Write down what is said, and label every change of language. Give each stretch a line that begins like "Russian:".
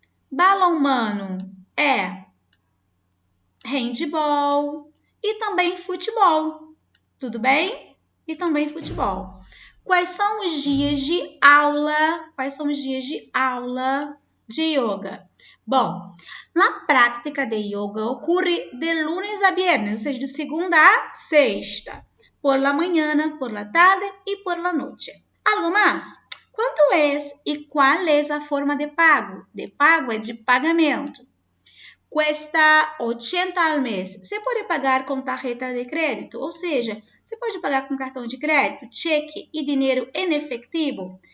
Portuguese: Balonmano é handball. E também futebol. Tudo bem? E também futebol. Quais são os dias de aula? Quais são os dias de aula de yoga? Bom, na prática de yoga ocorre
Spanish: de lunes a viernes,
Portuguese: ou seja, de segunda a sexta,
Spanish: por la mañana, por la tarde
Portuguese: e
Spanish: por la noche.
Portuguese: Algo mais? Quanto é e qual é a forma de pago? De pago é de pagamento.
Spanish: Cuesta 80 al mês.
Portuguese: Você pode pagar com
Spanish: tarjeta de crédito,
Portuguese: ou seja, você pode pagar com cartão de crédito, cheque e dinheiro em efetivo.